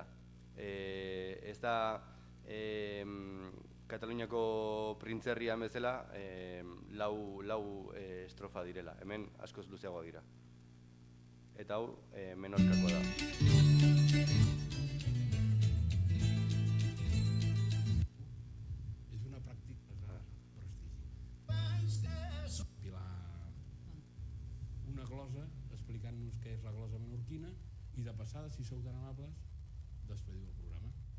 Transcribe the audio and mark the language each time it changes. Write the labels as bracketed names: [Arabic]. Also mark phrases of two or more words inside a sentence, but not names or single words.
[Basque] Ez da Kataluniako printzerrian bezala lau estrofa direla, hemen askoz luzeagoa dira. Eta hau Menorcako da. [Catalan] És una pràctica de prestigi. Pilar una glosa explicant-nos què és la glosa menorquina i de passada, si sou tan amables, despediu el programa.